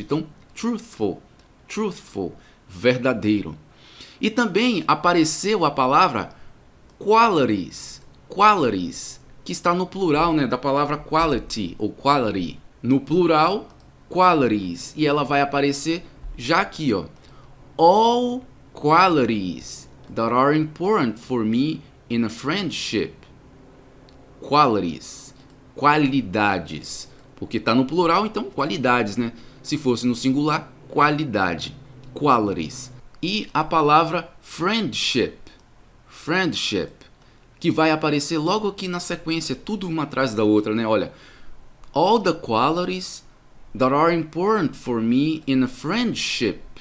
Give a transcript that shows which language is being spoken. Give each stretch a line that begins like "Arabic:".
Portuguese: Então, truthful, truthful, verdadeiro. E também apareceu a palavra qualities, qualities, que está no plural, né, da palavra quality ou quality. No plural, qualities. E ela vai aparecer já aqui, ó.
English: All qualities that are important for me in a friendship.
Portuguese: Qualities, qualidades. Porque está no plural, então qualidades, né? Se fosse no singular, qualidade, qualities. E a palavra friendship, friendship, que vai aparecer logo aqui na sequência, tudo uma atrás da outra, né? Olha,
English: all the qualities that are important for me in a friendship.